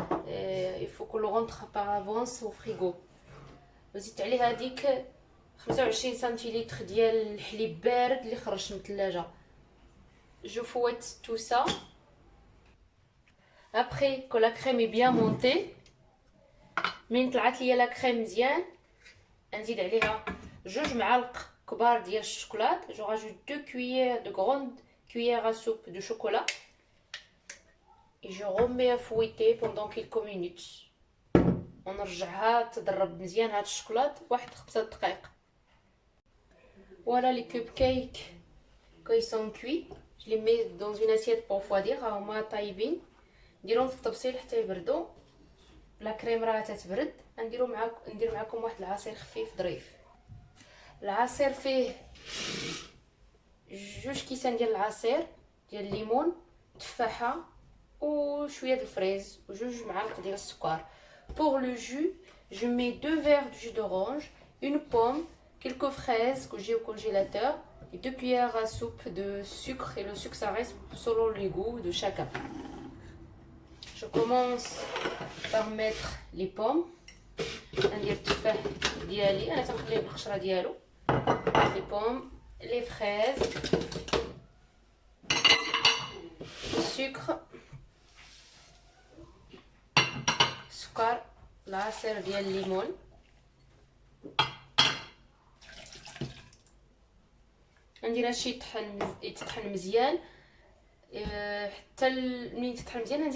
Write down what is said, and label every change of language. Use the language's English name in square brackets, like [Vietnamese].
[French] Il faut qu'on le rentre par avance au frigo. [Arabic] وزيدت عليه هذيك 25 سنتيلتر ديال الحليب بارد اللي خرج من الثلاجه. [French] Je fouette tout ça. Après que la crème est bien montée, [Arabic] من طلعت ليا لا كريم مزيان نزيد عليها 2 معالق كبار ديال الشوكولات. [French] Je rajoute 2 cuillères de grandes cuillères à soupe de chocolat et je remets à fouetter pendant quelques minutes. [Arabic] ونرجعها تضرب مزيان هاد الشوكولات واحد 5 دقائق. [French] Voilà les cupcakes quand ils sont cuits. Je les mets dans une assiette pour refroidir. [Arabic] هما طايبين نديرهم في الطبسيل حتى يبردوا. لا كريم راه تتبرد. ندير معكم واحد العصير خفيف ظريف. العصير فيه 2 كيسان ديال العصير ديال الليمون، تفاحه وشويه د الفريز و2 معالق ديال السكر. [French] Pour le jus, je mets 2 verres de jus d'orange, une pomme, quelques fraises que j'ai au congélateur et 2 cuillères à soupe de sucre. Et le sucre, ça reste selon les goûts de chacun. Je commence par mettre les pommes. [Arabic] ندير التفاح ديالي انا تنخليه بالقشره ديالو. [French] Les pommes, les fraises, le sucre, [Arabic] السكر، العصير ديال الليمون، ندير هادشي يتطحن مزيان حتى ملي يتطحن مزيان.